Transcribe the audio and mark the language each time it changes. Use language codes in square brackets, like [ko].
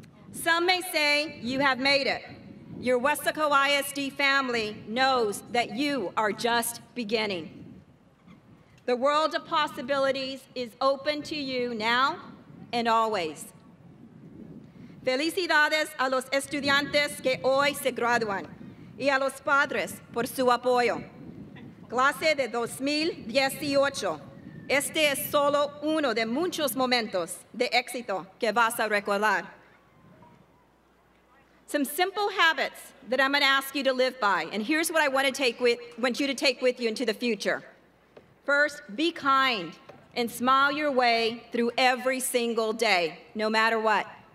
[en] Some may say you have made it. Your Weslaco ISD family knows that you are just beginning. The world of possibilities is open to you now and always. [es] Felicidades a los estudiantes que hoy se gradúan y a los padres por su apoyo. Clase de 2018. Este es solo uno de muchos momentos de éxito que vas a recordar. [en] Some simple habits that I'm going to ask you to live by, and here's what I want you to take with you into the future. First, be kind and smile your way through every single day, no matter what.